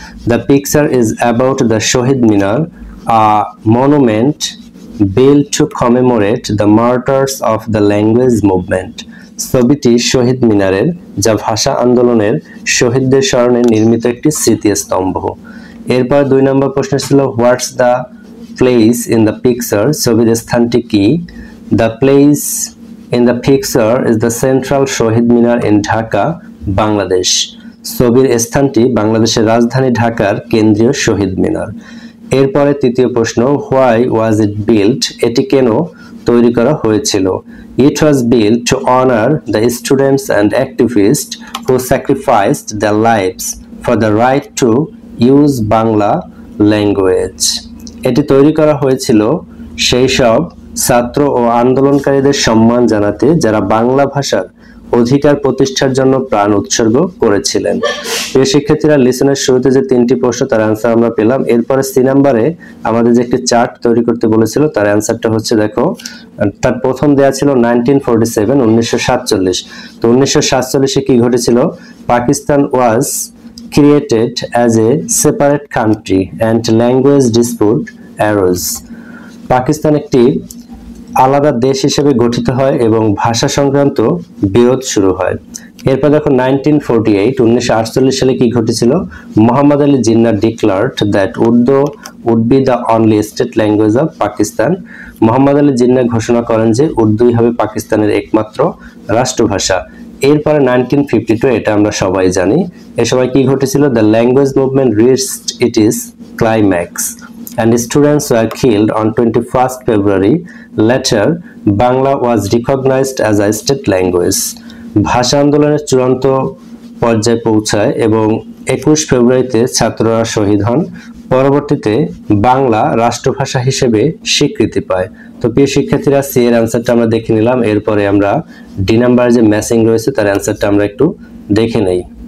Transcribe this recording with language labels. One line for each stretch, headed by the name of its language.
English: The picture is about the Shaheed Minar, a monument built to commemorate the martyrs of the language movement.
Bangla: ছবিটি শহীদ মিনারের, যা ভাষা আন্দোলনের শহীদদের স্মরণে নির্মিত একটি স্মৃতিস্তম্ভ। এরপর 2 নম্বর প্রশ্ন ছিল
English: What's the place in the picture?
Bangla: ছবির স্থানটি কি?
English: The place in the picture is the central Shaheed Minar in Dhaka, Bangladesh.
Bangla: ছবির স্থানটি বাংলাদেশের রাজধানী ঢাকার কেন্দ্রীয় শহীদ মিনার। এরপরে 3য় প্রশ্ন
English: why was it built?
Bangla: এটি কেন তৈরি করা হয়েছিল?
English: It was built to honor the students and activists who sacrificed their lives for the right to use Bangla language.
Bangla: এটি তৈরি করা হয়েছিল সেই সব ছাত্র ও আন্দোলনকারীদের সম্মান জানাতে যারা বাংলা ভাষার অধিকার প্রতিষ্ঠার জন্য প্রাণ উৎসর্গ করেছিলেন? প্রিয় শিক্ষার্থীরা, লিসনের শুরুতে যে তিনটি প্রশ্ন তার অ্যান্সার আমরা পেলাম। এরপরে সি নাম্বারে আমাদের যে একটি চার্ট তৈরি করতে বলেছিল তার অ্যান্সারটা হচ্ছে, দেখো তার প্রথম দেয়া ছিল 1947 1947। তো 1947-এ কি ঘটেছিল?
English: Pakistan was created as a separate country and language dispute arose.
Bangla: Pakistan একটি আলাদা দেশ হিসেবে গঠিত হয় এবং ভাষা সংক্রান্ত বিরোধ শুরু হয়। এরপর দেখো 1948 সালে কি ঘটেছিল?
English: Mohammad Ali Jinnah declared that Urdu would be the only state language of Pakistan.
Bangla: Mohammad Ali Jinnah ঘোষণা করেন যে উর্দুই হবে পাকিস্তানের একমাত্র রাষ্ট্রভাষা। এরপরে 1952, এটা আমরা সবাই জানি। এ সময় কি ঘটেছিল?
English: The language movement reached its climax and students were killed on 21st February. Later, Bangla was recognized as a state language.
Bangla: ভাষা আন্দোলনের চূড়ান্ত পর্যায়ে পৌঁছায় এবং 21 ফেব্রুয়ারিতে ছাত্ররা শহীদ হন। পরবর্তীতে বাংলা রাষ্ট্রভাষা হিসেবে স্বীকৃতি পায়। তো প্রিয় শিক্ষার্থীরা, সি এর অ্যান্সারটা আমরা দেখে নিলাম। এরপরে আমরা ডি নাম্বারে যে ম্যাচিং রয়েছে তার অ্যান্সারটা আমরা একটু দেখে নেই।